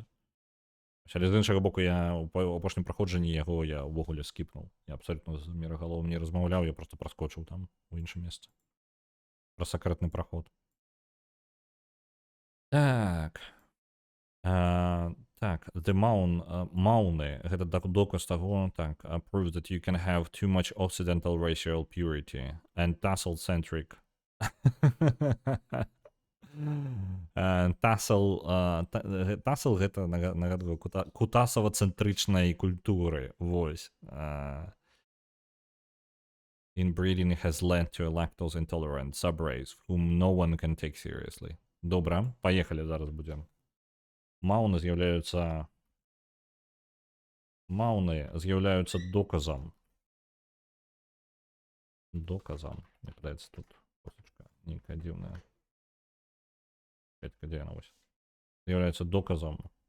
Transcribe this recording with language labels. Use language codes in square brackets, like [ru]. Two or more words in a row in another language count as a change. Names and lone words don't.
[be] Але з іншага боку, я ў апошнім праходжанні яго я ўвогуле скіпнуў. Я абсалютна з мірагаловым не размаўляў, я проста праскочыў там у іншым месцы. Пра сакрэтны праход. Так. Так, the Mauny, гэта доказ таго, так, [en] proves that you can have too much Occidental racial purity and tassel-centric. [be] Тассел гэта нагадваю кутасава-цэнтрычнай культуры. Вось. [en] Inbreeding has led to a lactose-intolerant subrace whom no one can take seriously. [be] Добра, паехалі, зараз будзем. Мауны з'яўляюцца доказам. Мне падаецца тут костачка нейкая дзіўная. Дзе яна вось? З'яўляецца доказам.